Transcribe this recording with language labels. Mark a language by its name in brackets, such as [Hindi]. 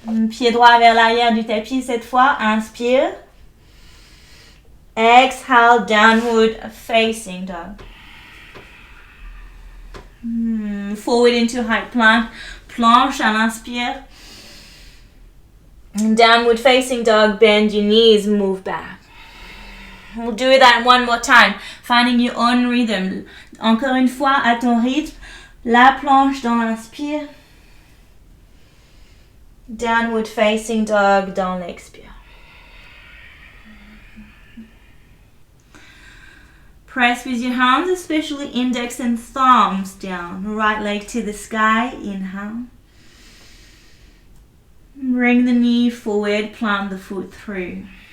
[French] Pied droit vers l'arrière du tapis cette fois, inspire. [English] Exhale, downward facing dog. Forward into high plank, [French] planche à l'inspire. [English] Downward facing dog, bend your knees, move back. We'll do that one more time, finding your own rhythm. [French] Encore une fois, à ton rythme, la planche dans l'inspire. [English] Downward facing dog [French] dans l'expire. [English] Press with your hands, especially index and thumbs down. Right leg to the sky, inhale. Bring the knee forward, plant the foot through.